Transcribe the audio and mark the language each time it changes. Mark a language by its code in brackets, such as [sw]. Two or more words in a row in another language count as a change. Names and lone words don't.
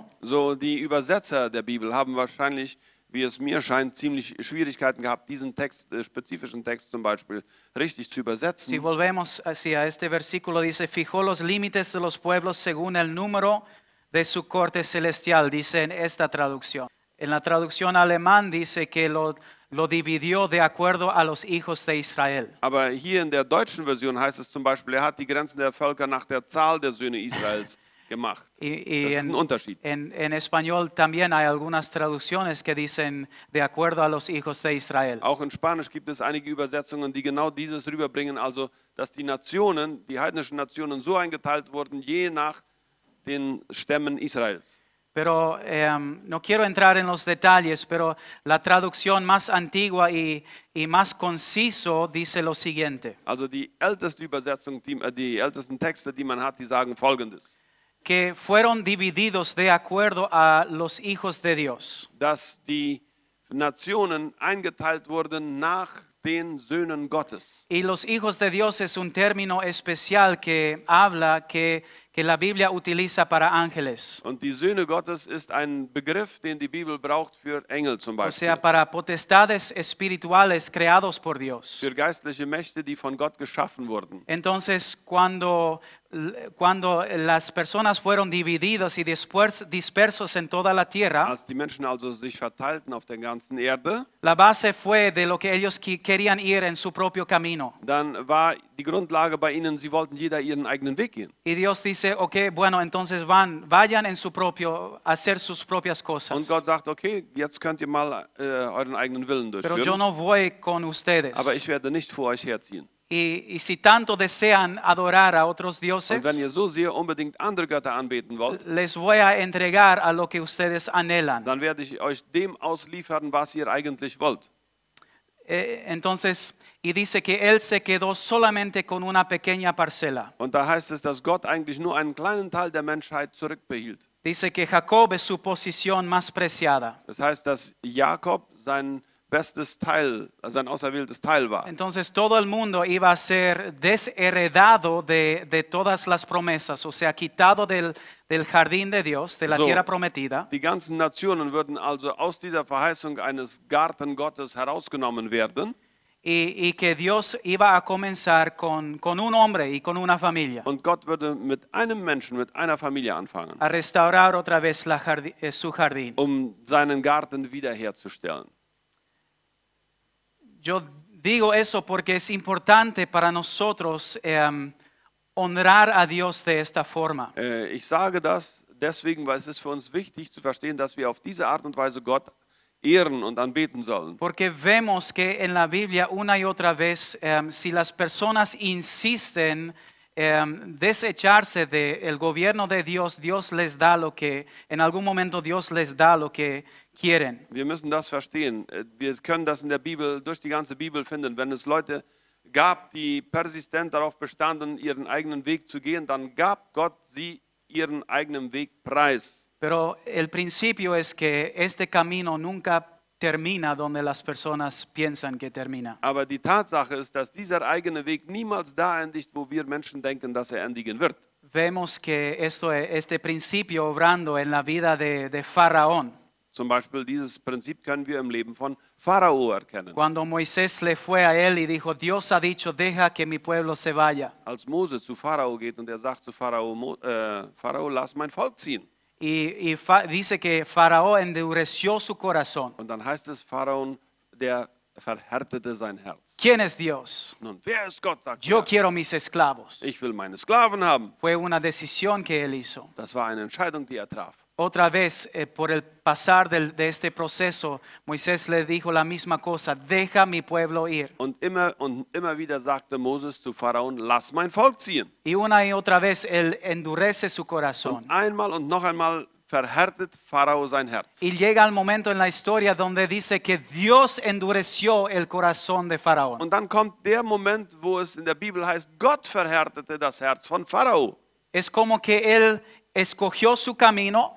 [de] So, die Übersetzer der Bibel haben wahrscheinlich, wie es mir scheint, ziemlich Schwierigkeiten gehabt, diesen Text, spezifischen Text zum Beispiel, richtig zu übersetzen. [es] Si volvemos hacia este versículo, dice, fijó los límites de los pueblos según el número de su corte celestial, dice en esta traducción. En la traducción alemán dice que lo dividió de acuerdo a los hijos de Israel. [de] Aber hier in der deutschen Version heißt es zum Beispiel, er hat die Grenzen der Völker nach der Zahl der Söhne Israels gemacht. [es] Y [de] Das ist ein Unterschied. [es] en español también hay algunas traducciones que dicen de acuerdo a los hijos de Israel. [de] Auch in Spanisch gibt es einige Übersetzungen, die genau dieses rüberbringen, also dass die Nationen, die heidnischen Nationen so eingeteilt wurden, je nach den Stämmen Israels. [es] Pero no quiero entrar en los detalles, pero la traducción más antigua y más conciso dice lo siguiente. [de] Also die älteste Übersetzung, die ältesten Texte, die man hat, die sagen Folgendes. [es] Que fueron divididos de acuerdo a los hijos de Dios. [de] Dass die Nationen eingeteilt wurden nach den Söhnen Gottes. [es] Y los hijos de Dios es un término especial que habla que la Biblia utiliza para ángeles. [de] Und die Söhne Gottes ist ein Begriff, den die Bibel braucht für Engel zum [es] O [de] Beispiel. [es] sea, para potestades espirituales creados por Dios. [de] Für geistliche Mächte, die von Gott geschaffen wurden. [es] Entonces, cuando las personas fueron divididas y después dispersos en toda la tierra, [de] Als die Menschen also sich verteilten auf der ganzen Erde, [es] la base fue de lo que ellos querían ir en su propio camino. [de] dann war die Grundlage bei ihnen, sie wollten jeder ihren eigenen Weg gehen. [es] Y Dios dice, ok, bueno, entonces vayan en su propio, a hacer sus propias cosas. [de] Und Gott sagt, okay, jetzt könnt ihr mal euren eigenen Willen [es] Pero yo [de] durchführen, [es] no voy con ustedes. [de] aber ich werde nicht vor euch herziehen. [es] Y si tanto desean adorar a otros dioses, [de] Und wenn ihr so sehr unbedingt andere Götter anbeten wollt, [es] les voy a entregar a lo que ustedes anhelan. [de] dann werde ich euch dem ausliefern, was ihr eigentlich wollt. [es] Entonces, y dice que él se quedó solamente con una pequeña parcela. [de] Und da heißt es, dass Gott eigentlich nur einen kleinen Teil der Menschheit zurückbehielt. [es] Dice que Jacob es su posición más preciada. [de] Das heißt, dass Jakob sein bestes Teil, sein auserwähltes Teil war. [es] Entonces todo el mundo iba a ser desheredado de todas las promesas, o sea, quitado del jardín de Dios, de la [de] So. [es] tierra prometida. [de] Die ganzen Nationen würden also aus dieser Verheißung eines Garten Gottes herausgenommen werden. [es] Y que Dios iba a comenzar con un hombre y con una familia, [de] Und Gott würde mit einem Menschen, mit einer Familie anfangen, [es] a restaurar otra vez su jardín. [de] um seinen Garten wiederherzustellen. [es] Yo digo eso porque es importante para nosotros honrar a Dios de esta forma. [de] Ich sage das deswegen, weil es ist für uns wichtig zu verstehen, dass wir auf diese Art und Weise Gott ehren und anbeten sollen. [es] Porque vemos que en la Biblia una y otra vez, si las personas insisten desecharse del gobierno de Dios, Dios les da lo que, en algún momento Dios les da lo que quieren. [de] Wir müssen das verstehen. Wir können das in der Bibel, durch die ganze Bibel finden. Wenn es Leute gab, die persistent darauf bestanden, ihren eigenen Weg zu gehen, dann gab Gott sie ihren eigenen Weg preis. [es] Pero el principio es que este camino nunca termina donde las personas piensan que termina. [de] Aber die Tatsache ist, dass dieser eigene Weg niemals da endigt, wo wir Menschen denken, dass er endigen wird. [es] Vemos que este principio obrando en la vida de Faraón. [de] Zum Beispiel dieses Prinzip können wir im Leben von Pharao erkennen. [es] Cuando Moisés le fue a él y dijo, Dios ha dicho, deja que mi pueblo se vaya. [de] Als Mose zu Pharao geht und er sagt zu Pharao, Pharao, lass mein Volk ziehen. [es] Dice que Faraón endureció su corazón. [de] Und dann heißt es, Pharao, der verhärtete sein Herz. [es] ¿Quién es Dios? [de] Nun, wer ist Gott, sagt [es] Yo [de] er. [es] quiero mis esclavos. [de] Ich will meine Sklaven haben. [es] Fue una decisión que él hizo. [de] Das war eine Entscheidung, die er traf. [es] Otra vez, por el pasar de este proceso, Moisés le dijo la misma cosa, deja mi pueblo ir. [de] Und immer wieder sagte Moses zu Pharao, lass mein Volk ziehen. [es] Y una y otra vez, él endurece su corazón. [de] Und einmal und noch einmal verhärtet Pharao sein Herz. [es] Y llega el momento en la historia donde dice que Dios endureció el corazón de Faraón. [de] Und dann kommt der Moment, wo es in der Bibel heißt, Gott verhärtete das Herz von Pharao. [es] Es como que él escogió su camino